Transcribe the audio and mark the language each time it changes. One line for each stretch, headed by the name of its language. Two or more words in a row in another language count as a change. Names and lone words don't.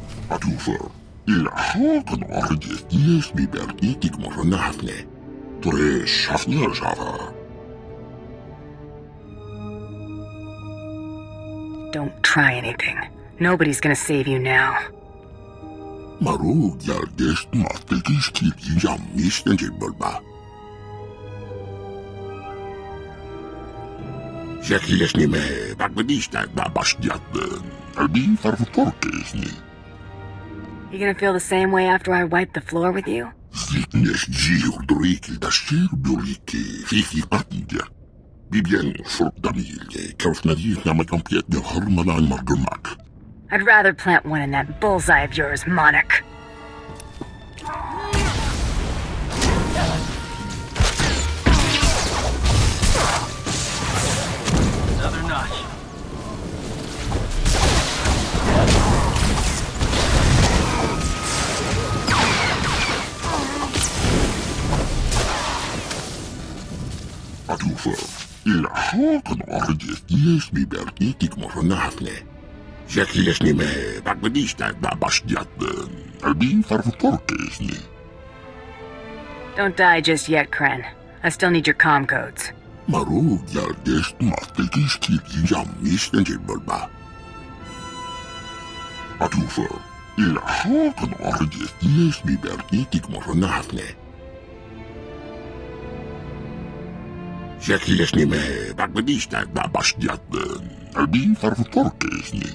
English: Atufer, ilhakan orges dies biber itik moronafne. Tore shafnir shava. Don't try anything. Nobody's gonna save you now. Marug yal dest mastekis kiri jam misten bulba. Zekies ni me, bak bedista da bastiat albi farfutorkes. You gonna feel the same way after I wipe the floor with you? Zitnes ziurdriki da shirbuliki, fifi patija. Bibien furtamilje, kausnadir na makampiet de harmanan margumak. I'd rather plant one in that bullseye of yours, Monarch. Another notch. Atufer, ilhakan orges dies biber itik moronafne. Zekies ni me, bak bedista da bastiat albi farfutorkes. Don't die just yet, Kren. I still need your comm codes. Marug yal dest mastekis kiri jam misten bulba. Atufer, ilhakan orges dies biber itik moronafne. Zekies ni me, bak bedista da bastiat albi farfutorkes.